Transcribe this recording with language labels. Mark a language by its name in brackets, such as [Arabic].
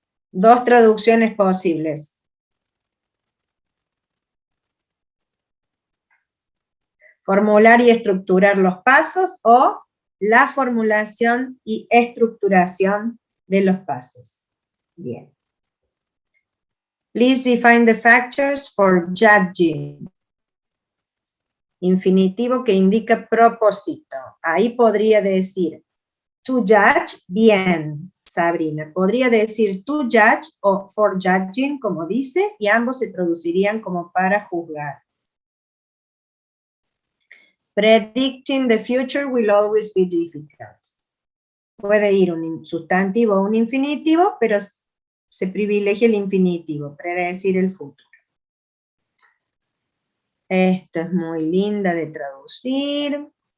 [Spanish] Dos traducciones posibles. Formular y estructurar los pasos o la formulación y estructuración de los pasos. Bien. [English] Please define the factors for judging. [Spanish] Infinitivo que indica propósito. Ahí podría decir to judge, bien, Sabrina. Podría decir to judge o for judging, como dice, y ambos se traducirían como para juzgar. [English] Predicting the future will always be difficult. [Spanish] Puede ir un sustantivo o un infinitivo, pero se privilegia el infinitivo, predecir el futuro. Esto es muy linda de traducir.